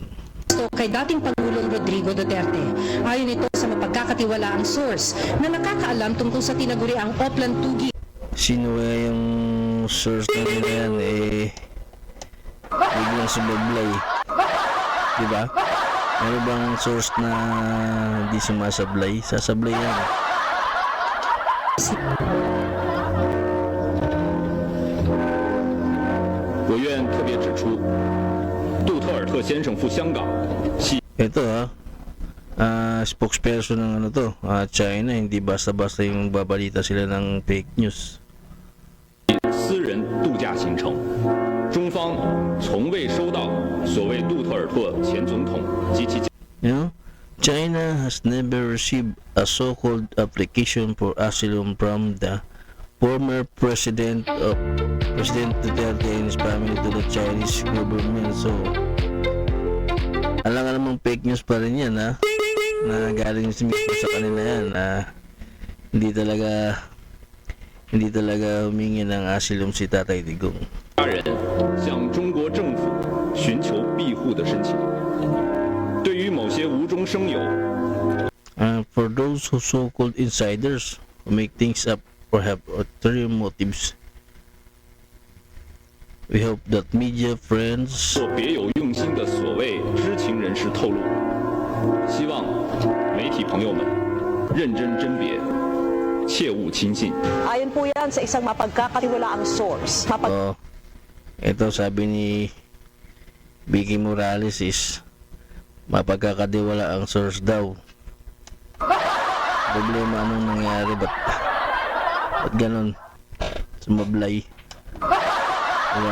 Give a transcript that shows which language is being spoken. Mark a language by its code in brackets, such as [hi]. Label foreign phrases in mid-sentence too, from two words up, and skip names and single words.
[tl] kay dating Pangulong Rodrigo Duterte. Ayon ito sa mapagkakatiwalaang source na nakakaalam tungkol sa tinaguriang Oplan Tugi. Sino kaya yung source na nila yan biglang sumablay, diba? Meron bang source na hindi sumasablay? Sasablay yan. [zh] 我愿特别指出，杜特尔特先生赴香港系 [tl] Ito spokesperson ng China, hindi basta-basta yung babalita sila ng [en] fake news. [zh] 私人度假行程，中方从未收到所谓杜特尔特前总统及其 [en] You know, China has never received a so-called application for asylum from the former President Duterte and his family to the Chinese government. [tl] So, alam mong [en] fake news [tl] pa rin yan, na galing mismo sa kanila yan, hindi talaga humingi ng asylum si Tatay Digong. [zh] 家人向中国政府寻求庇护的申请。对于某些无中生有 [en] For those who so-called insiders who make things up or have ulterior motives, we hope that media friends [zh] 或别有用心的所谓知情人士透露，希望媒体朋友们认真甄别，切勿轻信。 [tl] Ayon po yan sa isang mapagkakatiwalaang source. ito sabi ni Vicky Morales is mapagkakatiwala ang source daw. Problema anong nangyari, ba't ganon sumablay, diba?